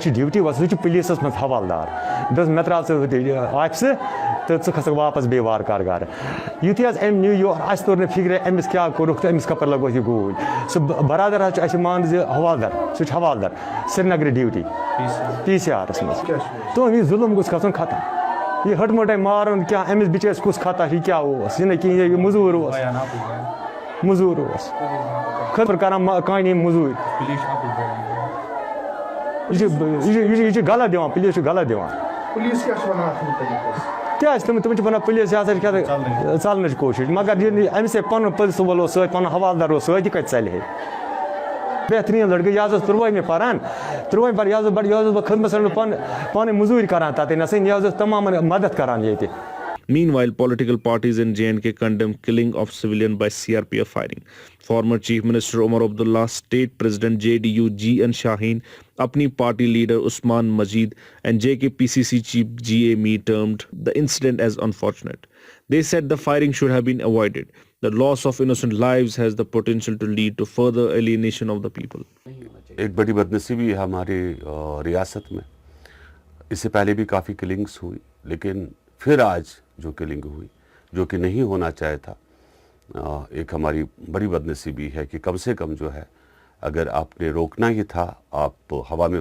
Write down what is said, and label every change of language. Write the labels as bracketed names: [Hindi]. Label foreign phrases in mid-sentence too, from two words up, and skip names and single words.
[Kashmiri] چھِ ڈیوٹی وَسُن سُہ چھُ پُلیٖسَس منٛز حوالدار دوٚپُس مےٚ ترٛاو ژٕ آفسہٕ تہٕ ژٕ کھسکھ واپس بیٚیہِ وارٕ کارٕ گرٕ یُتھُے حظ أمۍ نیوٗ یور اَسہِ توٚر نہٕ فِکرِ أمِس کیٛاہ کوٚرُکھ تہٕ أمِس کَپٲرۍ لگوس یہِ گوٗلۍ سُہ برادر حظ چھُ اَسہِ مان زِ حوالدار سُہ چھُ حوالدار سرینگرٕ ڈیوٹی پی سی آرَس منٛز تُہُنٛد یہِ ظُلم گوٚژھ گژھُن ختم یہ ہٹ موٹے مارن کیا أمِس بِچٲرِس کُس خطا یہِ کیٛاہ اوس یہِ نہٕ کِہیٖنۍ یہِ موٚزوٗر اوس خٲطرٕ کران کانہِ موٚزوٗرۍ یہِ چھُ غلط دِوان پُلیٖس چھُ غلط دِوان پولیس کیٛاہ چھِ وَنان اَتھ مُتعلق کیٛازِ تِمن چھِ وَنان پُلیٖس یہِ ہسا چھِ کیٛاہ ژلنٕچ کوٗشِش مگر أمِس ہے پَنُن پٕنسِپل اوس سۭتۍ پَنُن حوالدار اوس سۭتۍ یہِ کَتہِ ژَلہِ ہے بہتریٖن لٔڑکہٕ یہِ حظ اوس تُرٛوٲہمہِ پَران یہِ حظ اوس بہٕ خدمت سینٹر پانَے موٚزوٗرۍ کران تَتٮ۪ن یہِ حظ اوس تمامَن مدد کران ییٚتہِ. [English] Meanwhile, political parties in J&K condemn killing of civilian by CRPF firing. Former Chief Minister Omar Abdullah, State President JDU G.N. Shaheen, Apni party leader Usman Majid and JK-PCC Chief G.A. Mee termed the incident as unfortunate. They said the firing should have been avoided. The loss of innocent lives has the potential to lead to further alienation of the people. [Urdu] ایک بڑی بدنصیبی ہے ہماری ریاست میں اس سے پہلے بھی کافی کلنگس ہوئی لیکن پھر آج جو کلنگ ہوئی جو کہ نہیں ہونا چاہے تھا ایک ہماری بڑی بدنصیبی ہے کہ کم سے کم جو ہے اگر آپ نے روکنا ہی تھا آپ ہوا میں